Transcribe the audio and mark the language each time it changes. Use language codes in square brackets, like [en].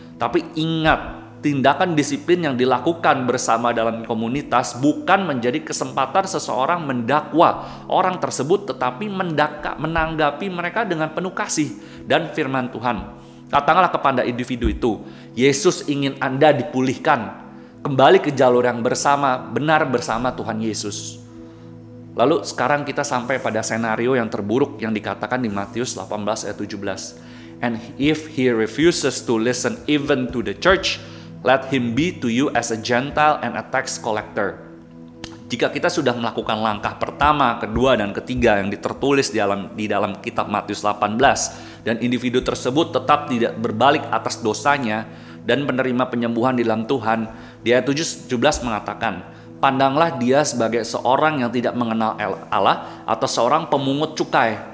[id] Tapi ingat, tindakan disiplin yang dilakukan bersama dalam komunitas bukan menjadi kesempatan seseorang mendakwa orang tersebut, tetapi menanggapi mereka dengan penuh kasih dan firman Tuhan. Katakanlah kepada individu itu, Yesus ingin Anda dipulihkan, kembali ke jalur yang benar bersama Tuhan Yesus. Lalu sekarang kita sampai pada senario yang terburuk yang dikatakan di Matius 18 ayat 17. [en] And if he refuses to listen even to the church, let him be to you as a Gentile and a tax collector. [id] Jika kita sudah melakukan langkah pertama, kedua, dan ketiga yang tertulis di dalam kitab Matius 18, dan individu tersebut tetap tidak berbalik atas dosanya dan menerima penyembuhan di dalam Tuhan, di ayat 17 mengatakan, pandanglah dia sebagai seorang yang tidak mengenal Allah atau seorang pemungut cukai.